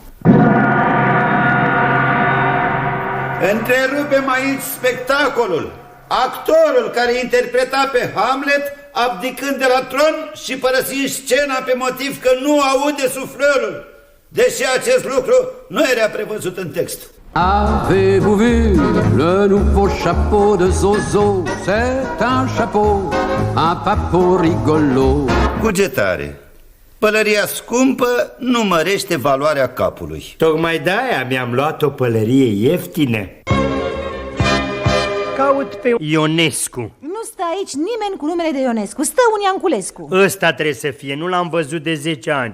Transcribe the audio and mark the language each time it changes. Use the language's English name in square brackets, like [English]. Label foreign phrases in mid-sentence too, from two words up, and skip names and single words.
[Romanian] Întrerupem aici spectacolul. Actorul care interpreta pe Hamlet abdicând de la tron și părăsind scena pe motiv că nu aude suflărul, deși acest lucru nu era prevăzut în text. [French] Avez-vous vu le nouveau chapeau de Zozo? C'est un chapeau, un papou rigolo. [Romanian] Cugetare. Pălăria scumpă nu mărește valoarea capului. Tocmai de-aia mi-am luat o pălărie ieftină. Caut pe Ionescu. Nu stă aici nimeni cu numele de Ionescu, stă un Ianculescu. Ăsta trebuie să fie, nu l-am văzut de 10 ani.